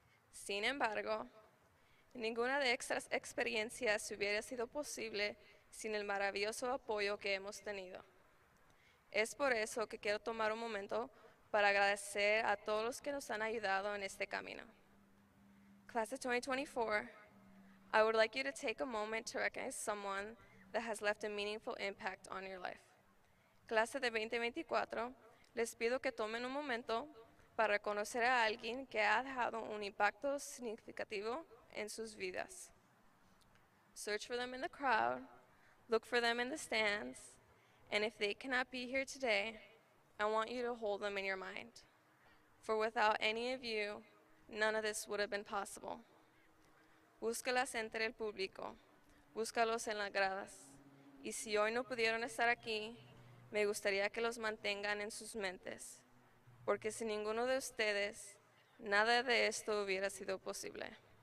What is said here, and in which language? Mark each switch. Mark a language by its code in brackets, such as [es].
[es] Sin embargo, ninguna de estas experiencias hubiera sido posible sin el maravilloso apoyo que hemos tenido. Es por eso que quiero tomar un momento para agradecer a todos los que nos han ayudado en este camino. [en] Class of 2024, I would like you to take a moment to recognize someone that has left a meaningful impact on your life. [es] Clase de 2024, les pido que tomen un momento para reconocer a alguien que ha dejado un impacto significativo en sus vidas. [en] Search for them in the crowd, look for them in the stands, and if they cannot be here today, I want you to hold them in your mind. For without any of you, none of this would have been possible. [es] Búscalas entre el público, búscalos en las gradas. Y si hoy no pudieron estar aquí, me gustaría que los mantengan en sus mentes, porque sin ninguno de ustedes, nada de esto hubiera sido posible.